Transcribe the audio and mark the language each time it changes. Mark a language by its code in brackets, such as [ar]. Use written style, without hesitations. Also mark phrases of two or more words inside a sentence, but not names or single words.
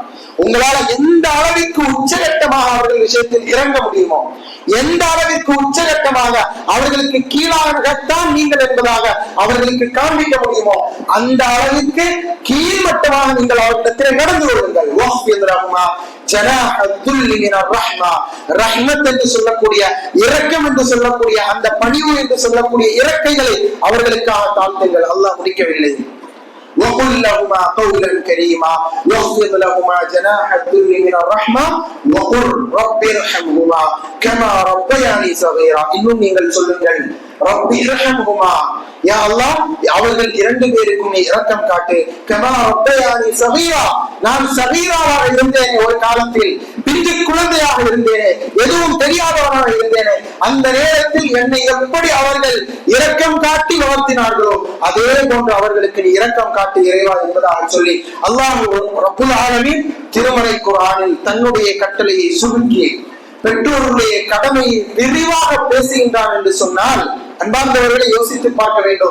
[ta] உங்களால எந்த அளவிற்கு உச்சகட்டமாக அவர்கள் விஷயத்தில் இறங்க முடியுமோ, எந்த அளவிற்கு உச்சகட்டமாக அவர்களுக்கு கீழாகத்தான் நீங்கள் என்பதாக அவர்களுக்கு காண்பிக்க முடியுமோ, அந்த அளவிற்கு கீழ்மட்டமாக நீங்கள் அவர்களிடத்தில் நடந்து கொள்ளுங்கள். ரஹ்மத் என்று சொல்லக்கூடிய, இரக்கம் என்று சொல்லக்கூடிய, அந்த பணிவு என்று சொல்லக்கூடிய இறக்கைகளை அவர்களுக்காக தாழ்த்துங்கள். அல்லாஹ் முடிக்கவில்லை. [ar] وقل لهما قولا كريما واخفض لهما جناح الذل من الرحمه وقل رب ارحمهما كما ربياني صغيرا. [ta] இன்னும் நீங்கள் சொல்லுங்கள், [ar] ربي ارحمهما, [ta] யா அல்லாஹ் அவர்கள் 2 பேருக்கும் நீ இரக்கம் காட்டு. [ar] كما ربياني صغيرا, [ta] நான் ஸகீராவாக இருந்தேன், ஒரு காலத்தில் பிஞ்சு குழந்தையாக இருந்தேனே, எதுவும் தெரியாதவனாக இருந்தேனே, அந்த நேரத்தில் என்னை எப்படி அவர்கள் இரக்கம் காட்டி வளர்த்தினார்களோ அதே போன்று அவர்களுக்கு நீ இரக்கம் காட்டு இறைவா என்பதாக சொல்லி [ar] الله رب العالمين [ta] திருமறை குர்ஆனில் தன்னுடைய கட்டளையை சுருக்கி பெற்றோருடைய கடமையை விரிவாக பேசுகின்றான் என்று சொன்னால், அன்பார்ந்தவர்களை யோசித்து பார்க்க வேண்டும்.